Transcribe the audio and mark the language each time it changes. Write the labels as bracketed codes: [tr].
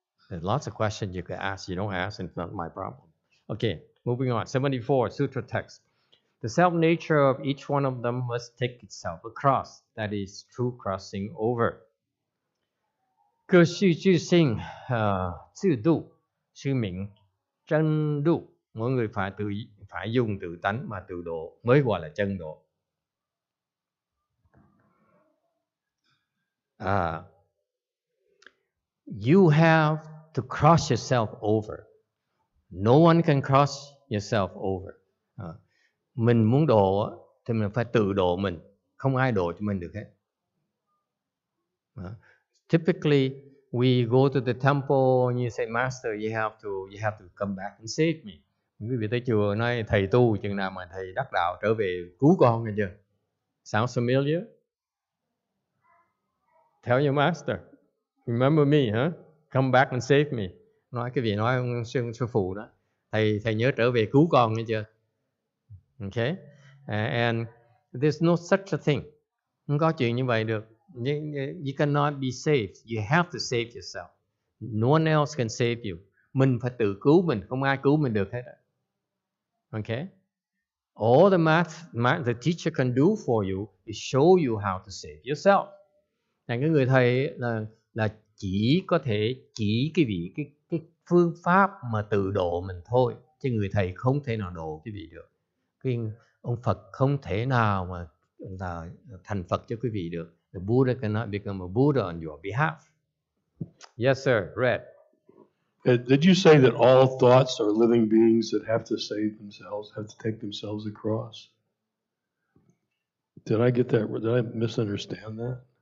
[en] There's lots of questions you can ask. You don't ask, it's not my problem. Okay, moving on. 74, Sutra text. The self-nature of each one of them must take itself across. That is true crossing over. Cơ sư chư sinh, sư độ, sư miệng, chân độ. [vi] Mỗi người phải dùng tự tánh mà tự độ mới gọi là chân độ. [en] You have to cross yourself over. No one can cross yourself over. [vi] Mình muốn độ thì mình phải tự độ mình. Không ai độ cho mình được hết. [en] Typically, we go to the temple and you say, Master, you have to come back and save me. [vi] Quý vị tới chùa nói thầy tu chừng nào mà thầy đắc đạo trở về cứu con nghe chưa? [en] Sounds familiar? Tell your master, remember me, huh? Come back and save me. [vi] Nói cái vị nói ông sư phụ đó, thầy nhớ trở về cứu con nghe chưa? [en] Okay, and there's no such a thing. [vi] Không có chuyện như vậy được. [en] You cannot be saved. You have to save yourself. No one else can save you. [vi] Mình phải tự cứu mình, không ai cứu mình được hết. [en] Okay? All the teacher can do for you is show you how to save yourself. [vi] Cái người thầy là chỉ có thể chỉ cái phương pháp mà tự độ mình thôi, chứ người thầy không thể nào độ quý vị được. Ông Phật không thể nào mà là thành Phật cho quý vị được. [en] The Buddha cannot become a Buddha on your behalf. Yes, sir. Red. Did you say that all thoughts are living beings that have to save themselves, have to take themselves across? Did I get that? Did I misunderstand that?